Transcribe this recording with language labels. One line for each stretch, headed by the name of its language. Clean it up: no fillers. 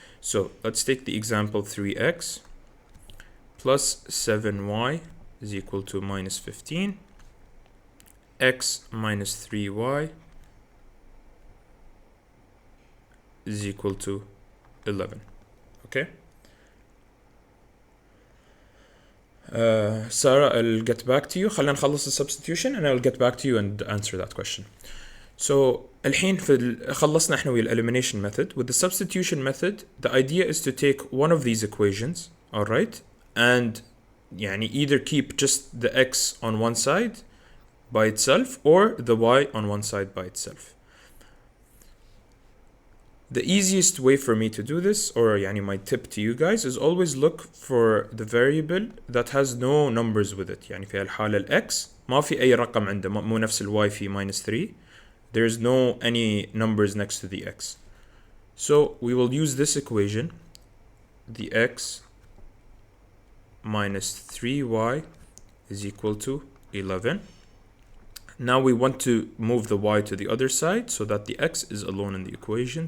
English: So let's take the example 3x plus 7y is equal to minus 15, x minus 3y is equal to 11. Okay. Sara, I'll get back to you.
Arabic: خلينا نخلص
English: the substitution and I'll get back to you and answer that question.
Arabic: So الحين خلصنا احنا ويا elimination method.
English: With the substitution method, the idea is to take one of these equations, alright, and يعني either keep just the x on one side by itself or the y on one side by itself. The easiest way for me to do this, or يعني my tip to you guys, is always look for the variable that has no numbers with it.
Arabic: يعني في الحالة الx ما في أي رقم عنده, مو نفس الy في minus 3.
English: There's no any numbers next to the x. So we will use this equation, the x minus 3y is equal to 11. Now we want to move the y to the other side so that the x is alone in the equation.